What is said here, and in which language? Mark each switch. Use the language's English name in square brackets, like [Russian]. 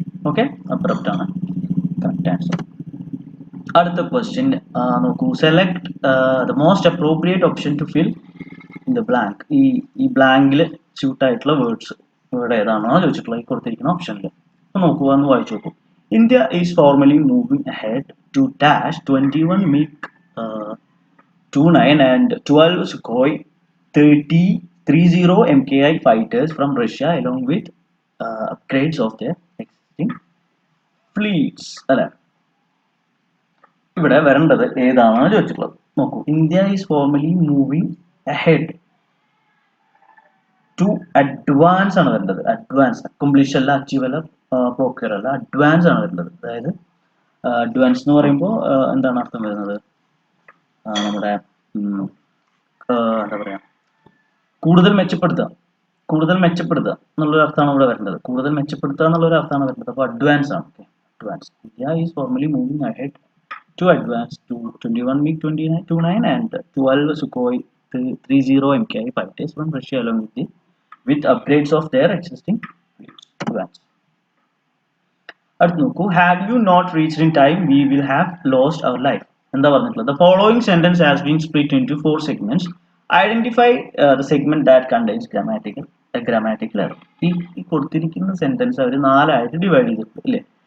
[Malayalam] Okay, abrupt ആണ് correct answer. അടുത്ത question നോക്കൂ. [English] Select the most appropriate option to fill in the blank. [Malayalam] ഈ ബ്ലാങ്കിൽ suit ആയിട്ടുള്ള words word ഏതാണോ ചോദിച്ചിട്ടുള്ളത് ഈ കൊടുത്തിരിക്കുന്ന ഓപ്ഷനിൽ. നോക്കൂ, ഒന്ന് വായിച്ചു നോക്കൂ. [English] India is formally moving ahead to dash 21 MiG-29 and 12 Sukhoi 30 MKI fighters from Russia along with upgrades of their existing fleets. [Malayalam] അല്ലെ, ഇവിടെ വരേണ്ടത് ഏതാണെന്ന് ചോദിച്ചിട്ടുള്ളത്. [English] നോക്കൂ, India is formally moving ahead to advance [Malayalam] ആണ് വരേണ്ടത്. അഡ്വാൻസ്, അക്കംപ്ലിഷ് അല്ല, അച്ചീവ് അല്ല, പ്രോക്യൂർ അല്ല, അഡ്വാൻസ് ആണ് വരേണ്ടത്. അതായത് അഡ്വാൻസ് എന്ന് പറയുമ്പോൾ എന്താണ് അർത്ഥം വരുന്നത്, നമ്മുടെ എന്താ പറയാ, കൂടുതൽ മെച്ചപ്പെടുത്തുക, കൂടുതൽ മെച്ചപ്പെടുത്തുക എന്നുള്ളൊരു അർത്ഥമാണ് ഇവിടെ വരേണ്ടത്. കൂടുതൽ മെച്ചപ്പെടുത്തുക എന്നുള്ളൊരു അർത്ഥമാണ് വരേണ്ടത്. അപ്പോൾ അഡ്വാൻസ് ആണ്. Okay, advance. [English] India is formally moving ahead to advance to 21 MiG-29 and 12 Sukhoi 30 MKI fighters from Russia along with upgrades of their existing fleets. [Malayalam] അടുത്ത് നോക്കൂ. [English] Had you not reached in time we will have lost our life. [Malayalam] എന്താ പറഞ്ഞിട്ടുള്ളത്? [English] The following sentence has been split into 4 segments. Identify the segment that contains grammatical error. [Malayalam] ഈ കൊടുത്തിരിക്കുന്ന sentence അവർ 4 ആയിട്ട് divide ചെയ്തിട്ടുണ്ട് ഇല്ലേ.